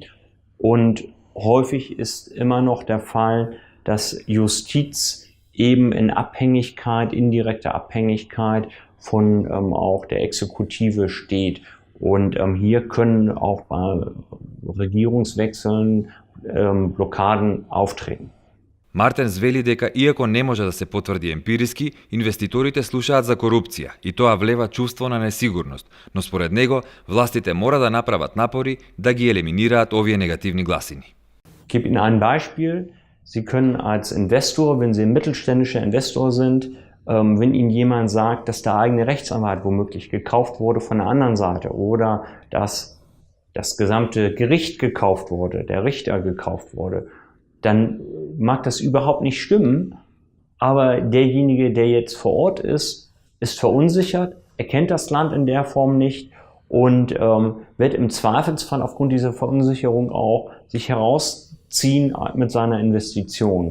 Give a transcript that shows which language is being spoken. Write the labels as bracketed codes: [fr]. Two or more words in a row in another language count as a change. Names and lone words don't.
[de] Und häufig ist immer noch der Fall, dass Justiz eben in Abhängigkeit, indirekter Abhängigkeit von auch der Exekutive steht. Und hier können auch bei Regierungswechseln Blockaden auftreten. [mk] Мартенс вели дека иако не може да се потврди емпириски, инвеститорите слушаат за корупција и тоа влева чувство на несигурност, но според него властите мора да направат напори да ги елиминираат овие негативни гласини. [de] Ich gebe Ihnen ein Beispiel. Sie können als Investor, wenn Sie ein mittelständischer Investor sind, wenn Ihnen jemand sagt, dass der eigene Rechtsanwalt womöglich gekauft wurde von der anderen Seite oder dass das gesamte Gericht gekauft wurde, der Richter gekauft wurde, dann mag das überhaupt nicht stimmen, aber derjenige, der jetzt vor Ort ist, ist verunsichert, er kennt das Land in der Form nicht und wird im Zweifelsfall aufgrund dieser Verunsicherung auch sich herausziehen mit seiner Investition.